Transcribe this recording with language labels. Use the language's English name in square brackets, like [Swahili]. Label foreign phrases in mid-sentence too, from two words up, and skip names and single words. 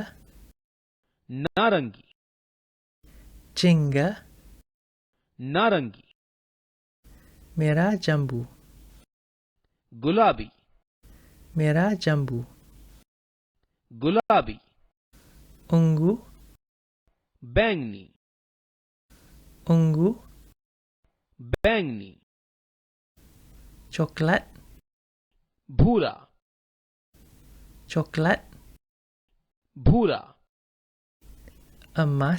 [Hindi] नारंगी, [Malay] jingga, [Hindi] नारंगी, [Malay] merah jambu, [Hindi] गुलाबी, [Malay] merah jambu, [Hindi] गुलाबी, [Malay] ungu, [Hindi] बैंगनी, [Malay] ungu, [Hindi] बैंगनी, [Malay] coklat, [Hindi] भूरा, [Malay] coklat, [Hindi] भूरा, [Malay] emas,